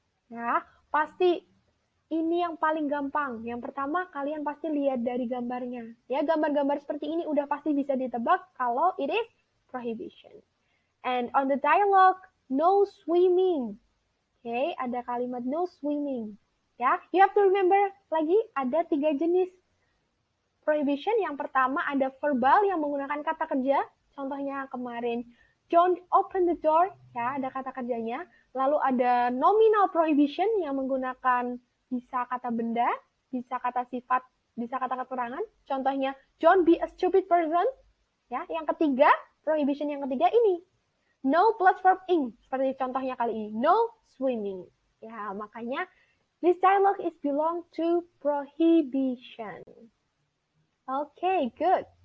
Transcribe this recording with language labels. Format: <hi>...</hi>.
<id>Ya, pasti ini yang paling gampang. Yang pertama, kalian pasti lihat dari gambarnya. Ya, gambar-gambar seperti ini udah pasti bisa ditebak kalau</id> <en>it is prohibition. And on the dialogue, no swimming. Okay,</en> <id>ada kalimat</id> <en>no swimming.</en> <id>Ya,</id> <en>you have to remember</en> <id>lagi ada 3 jenis prohibition. Yang pertama ada verbal yang menggunakan kata kerja. Contohnya kemarin,</id> <en>don't open the door,</en> <id>ya, ada kata kerjanya. Lalu ada nominal prohibition yang menggunakan bisa kata benda, bisa kata sifat, bisa kata keterangan. Contohnya,</id> <en>don't be a stupid person.</en> <id>Ya, yang ketiga, prohibition yang ketiga ini, no plus verb ing, seperti contohnya kali ini, no swimming. Ya, makanya</id> <en>this dialogue is belong to prohibition. Okay, good.</en>